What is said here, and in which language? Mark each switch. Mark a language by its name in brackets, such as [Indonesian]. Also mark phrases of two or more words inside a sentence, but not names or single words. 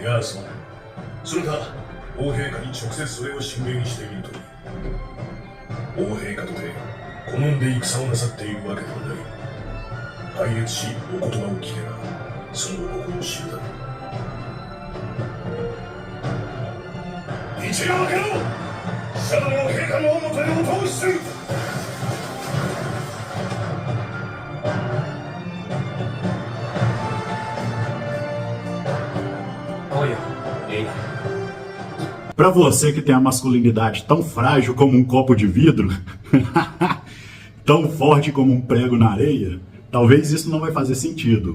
[Japanese] いや、それか王陛下に直接それを進言しているという。王陛下とて好んで戦をなさっているわけではない。拝謁しお言葉を聞けばその心を知るだろう。一夜明けろ。シャドウの陛下のおもとへお通しする。 [Portuguese] Para você que tem a masculinidade tão frágil como um copo de vidro, tão forte como um prego na areia, talvez isso não vai fazer sentido.